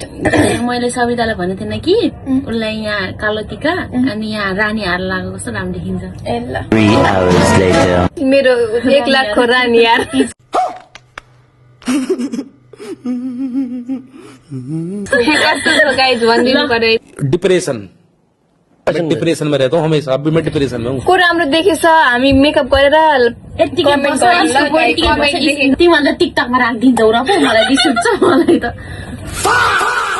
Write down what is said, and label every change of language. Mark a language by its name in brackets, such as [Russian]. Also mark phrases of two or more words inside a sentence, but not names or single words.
[Nepali] मैले सवितालाई भनेको थिएन कि उसलाई यहाँ कालो टिका अनि यहाँ रानी हार लगाएको कस्तो राम्रो देखिन्छ। ए ल मेरो 1 लाखको रानी यार। कस्तो छ गाइज भनिदिनु पर्यो। [Hindi] डिप्रेशन में रहता हूँ हमेशा, अभी मैं डिप्रेशन में हूँ। [Nepali] को राम्रो देखेछ हामी मेकअप गरेर यत्तिकै comment बस्छ, गरौँ ल, यस्तो comment यत्तिकै बस्छ, देखेको। तिमीभन्दा टिकटकमा राखिदिन्छौ र पो मलाई रिस उठ्छ मलाई त।